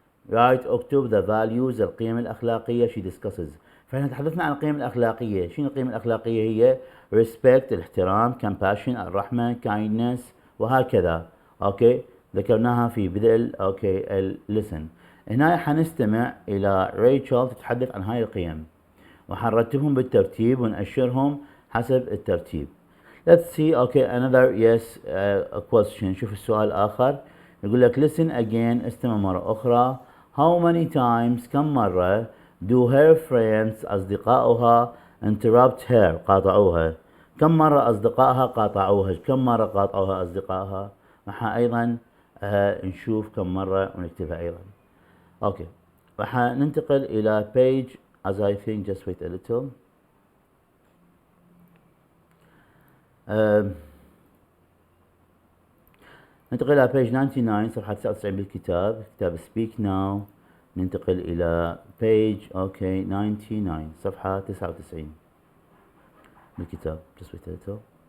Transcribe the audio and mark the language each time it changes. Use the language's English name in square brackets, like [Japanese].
[Arabic] write اكتب [English] the values [Arabic] القيم الأخلاقية [English] she discusses [Arabic] فإحنا تحدثنا عن القيم الأخلاقية شنو القيم الأخلاقية هي respect الاحترام compassion الرحمة kindness وهكذا اوكي ذكرناها في بدء اوكي listen هنا حنستمع إلى ريتشل تتحدث عن هاي القيم وحنرتبهم بالترتيب ونأشرهم حسب الترتيب. [English] Let's see okay another yes a question [Arabic] شوف السؤال الآخر يقول لك [English] listen again [Arabic] استمع مرة أخرى [English] how many times [Arabic] كم مرة [English] do her friends [Arabic] أصدقائها [English] interrupt her [Arabic] قاطعوها كم مرة أصدقائها قاطعوها كم مرة قاطعوها أصدقائها معها أيضا نشوف كم مرة ونكتبها أيضا. أوكي راح ننتقل إلى [English] page as I think just wait a little. [Arabic] ننتقل إلى page 99 صفحة 99 بالكتاب، كتاب speak now. ننتقل إلى [English] page 99 [Arabic] صفحة 99 بالكتاب [English] just wait a little.